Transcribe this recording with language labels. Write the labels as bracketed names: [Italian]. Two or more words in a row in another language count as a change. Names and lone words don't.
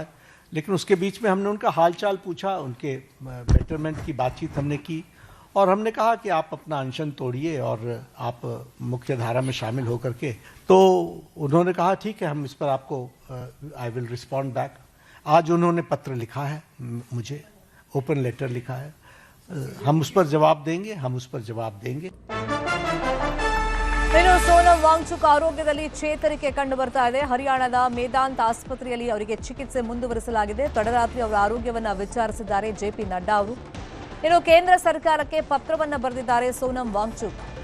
[Hindi] लेकिन उसके बीच में हमने उनका हालचाल पूछा, उनके बेटरमेंट की बातचीत हमने की, और हमने कहा कि आप अपना अनशन तोड़िए और आप मुख्य धारा में शामिल होकर के. तो उन्होंने कहा ठीक है, हम इस पर आपको [English] I will respond back. [Hindi] आज उन्होंने पत्र लिखा है, मुझे [English] open letter [Hindi] लिखा है. हम उस पर जवाब देंगे. [Kannada] ಇನ್ನು ಸೋನಂ ವಾಂಗ್ಚುಕ್ ಆರೋಗ್ಯದಲ್ಲಿ ಚೇತರಿಕೆ ಕಂಡು ಬರ್ತಾ ಇದೆ. ಹರಿಯಾಣದ ಮೇದಾಂತ ಆಸ್ಪತ್ರೆಯಲ್ಲಿ ಅವರಿಗೆ ಚಿಕಿತ್ಸೆ ಮುಂದುವರಿಸಲಾಗಿದೆ. ತಡರಾತ್ರಿ ಅವರ ಆರೋಗ್ಯವನ್ನ ವಿಚಾರಿಸಿದ್ದಾರೆ ಜೆಪಿ ನಡ್ಡಾ ಅವರು. ಇನ್ನು ಕೇಂದ್ರ ಸರ್ಕಾರಕ್ಕೆ ಪತ್ರವನ್ನ ಬರೆದಿದ್ದಾರೆ ಸೋನಂ ವಾಂಗ್ಚುಕ್.